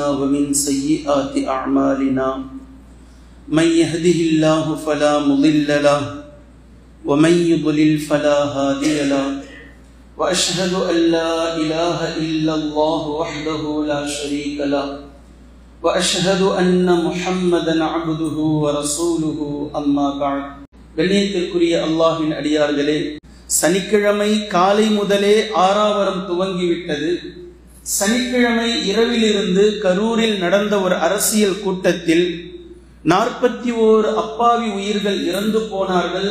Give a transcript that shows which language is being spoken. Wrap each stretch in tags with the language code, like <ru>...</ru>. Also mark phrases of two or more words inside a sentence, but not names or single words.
<ar>ومن سيئات أعمالنا من يهده الله فلا مضل له ومن يضلل فلا هادي له وأشهد أن لا إله إلا الله وحده لا شريك له وأشهد أن محمدا عبده ورسوله أما بعد</ar> <ta>கண்ணியத்திற்குரிய அல்லாஹ்வின் அடியார்களே, சனிக்கிழமை காலை முதலே ஆறாவரம் துவங்கிவிட்டது. சனிக்கிழமை இரவிலிருந்து கரூரில் நடந்த ஒரு அரசியல் கூட்டத்தில் 41 அப்பாவி உயிர்கள் இறந்து போனார்கள்.</ta>